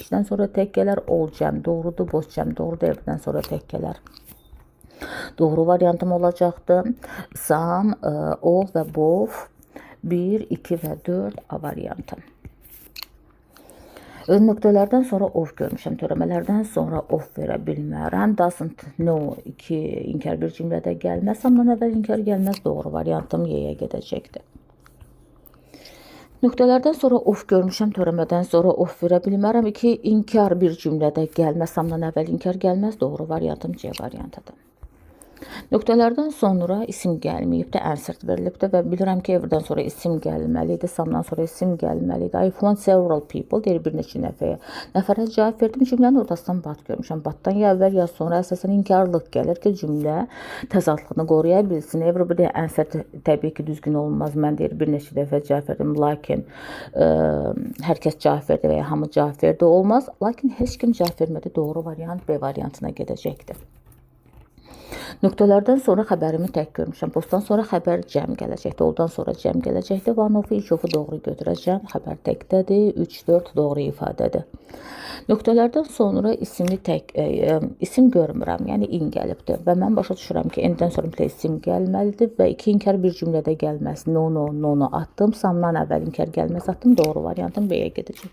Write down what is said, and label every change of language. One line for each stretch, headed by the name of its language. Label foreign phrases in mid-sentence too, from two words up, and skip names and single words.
Azerbaijani: İşdən sonra tək gələr. Ol cəm doğrudur. Boz cəm doğrudur. Evdən sonra tək gələr. Doğru variantım olacaqdı. Sam, ol və bov 1, 2 və 4 A variantı. Nöqtələrdən sonra of görmüşəm. Törəmələrdən sonra of verə bilmərəm.
English: Doesn't know
Azerbaijani: 2 inkar bir cümlədə gəlməz. Samdan əvvəl inkar gəlməz. Doğru variantım Y-yə gedəcəkdir. Nöqtələrdən sonra of görmüşəm. Törəmədən sonra of verə bilmərəm. 2 inkar bir cümlədə gəlməz. Samdan əvvəl inkar gəlməz. Doğru variantım C variantıdır. Nöqtələrdən sonra isim gəlməyibdir, answer verilibdir və bilirəm ki, evdən sonra isim gəlməlidir, samdan sonra isim gəlməlidir.
English: I found several people,
Azerbaijani: deyir bir neçə nəfərə cavab verdim. Cümlənin ortasından bat görmüşəm. Batdan ya əvvəl ya sonra əsasən inkarlıq gəlir ki, cümlə təzadlığını qoruya bilsin.
English: Everybody answer
Azerbaijani: təbii ki, düzgün olmaz. Mən deyir bir neçə dəfə cavab verdim, lakin hər kəs cavab verdi və ya hamı cavab verdi olmaz. Lakin heç kim cavab vermədi. Doğru variant B variantına gedəcəkdir. Nöqtələrdən sonra xəbərimi tək görmüşəm. Postdan sonra xəbər cəm gələcəkdir. Oldan sonra cəm gələcəkdir.
English: One of,
Azerbaijani: iki ofu doğru götürəcəm. Xəbər təkdədir. 3, 4 doğru ifadədir. Nöqtələrdən sonra isim görmürəm. Yəni in gəlibdir. Və mən başa düşürəm ki, n-dən sonra isim gəlməlidir və 2 inkar bir cümlədə gəlməz. No atdım. Samdan əvvəl inkar gəlməz atdım. Doğru variantım B-yə gedəcək.